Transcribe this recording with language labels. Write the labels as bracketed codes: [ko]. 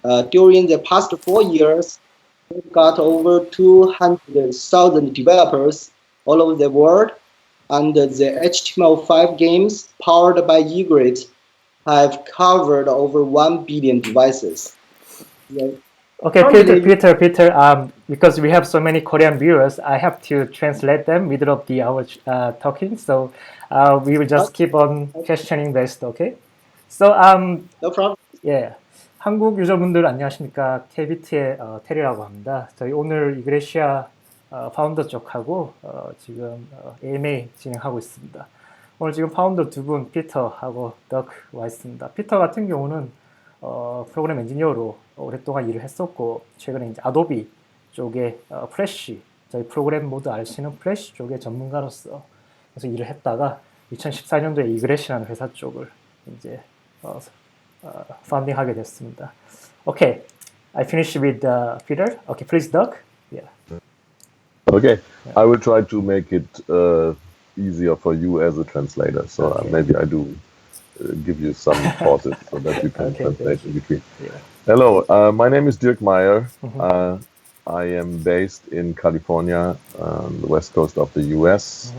[en] During the past 4 years, we've got over 200,000 developers all over the world, and the HTML5 games powered by Egertia have covered over 1 billion devices. Okay, Peter. Because we have so many Korean viewers, I have to translate them middle of our talking. So we will just keep on questioning based. Okay. So no problem. Yeah. [ko] 한국 유저분들 안녕하십니까? KBIT의 테리라고 합니다. 저희 오늘 이그레시아 파운더 쪽하고 지금 AMA 진행하고 있습니다. 오늘 지금 파운더 두 분, 피터하고 덕 와 있습니다. 피터 같은 경우는 프로그램 엔지니어로 오랫동안 일을 했었고, 최근에 이제 아도비 쪽에 플래시, 저희 프로그램 모드 아시는 플래시 쪽의 전문가로서 그래서 일을 했다가 2014년도에 이그레시라는 회사 쪽을 이제 founding하게 됐습니다. [en] Okay, I finished with Peter. Okay, please, Doug. Yeah. Okay, I will try to make it easier for you as a translator. So maybe I do give you some pauses so that you can translate in between. Yeah. Hello, my name is Dirk Meyer. I am based in California, on the west coast of the US.